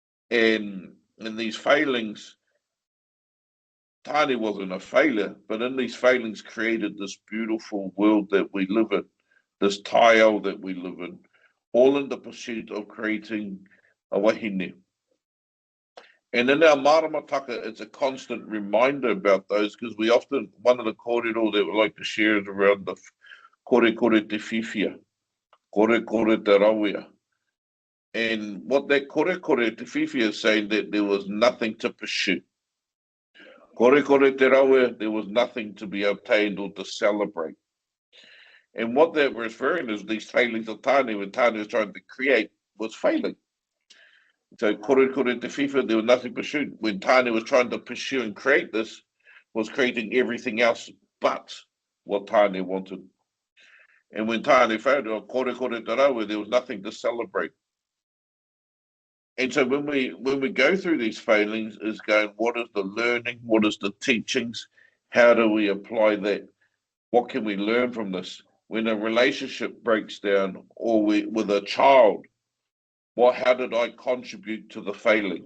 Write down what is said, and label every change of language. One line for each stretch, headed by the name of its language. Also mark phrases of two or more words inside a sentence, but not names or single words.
English: And in these failings, Tāne wasn't a failure, but in these failings created this beautiful world that we live in, this taiao that we live in, all in the pursuit of creating a wahine. And in our Maramataka, it's a constant reminder about those, because we often, one of the kōrero that we like to share is around the
Māori: kore kore te whiwhia, kore kore te rawea.
English: And what that
Māori: kore kore te whiwhia
English: is saying, that there was nothing to pursue.
Māori: Kore kore te rawea,
English: there was nothing to be obtained or to celebrate. And what that was referring is these failings of Tāne, when Tāne was trying to create, was failing.
Māori: So kore kore te whiwhia,
English: there was nothing pursued. When Tāne was trying to pursue and create this, was creating everything else but what Tāne wanted. And when Tāne failed,
Māori: kore kore te rawea,
English: there was nothing to celebrate. And so when we go through these failings, is going, what is the learning? What is the teachings? How do we apply that? What can we learn from this? When a relationship breaks down, or with a child, how did I contribute to the failing?